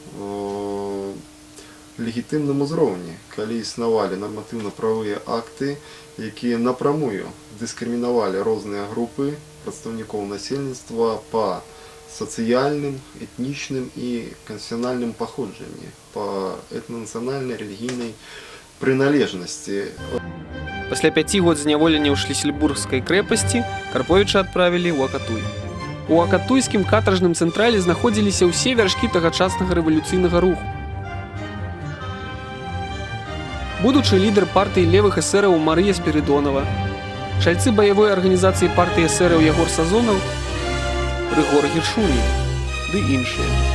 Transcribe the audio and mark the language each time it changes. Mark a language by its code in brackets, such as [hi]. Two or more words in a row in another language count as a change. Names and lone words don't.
[uk] легітимному рівні, коли існували нормативно-правові акти, які напрямую дискримінували різні групи представників населення по соціальним, етнічним і конфесіональним походженням, по етнонаціональній, релігійній приналежности. [be] Пасля 5 год зняволення ў Шліссельбургскай крэпасці Карповіча адправілі ў Акатуй. У акатуйскім катаржным цэнтрале знаходзіліся ўсе вяршкі тагачаснага рэвалюцыйнага руху. Будучы лідар партыі левых эсэраў Марыя Спіридонова, чальцы баявой арганізацыі партыі эсэраў Ягор Сазонаў, Рыгор Гершуні ды іншыя.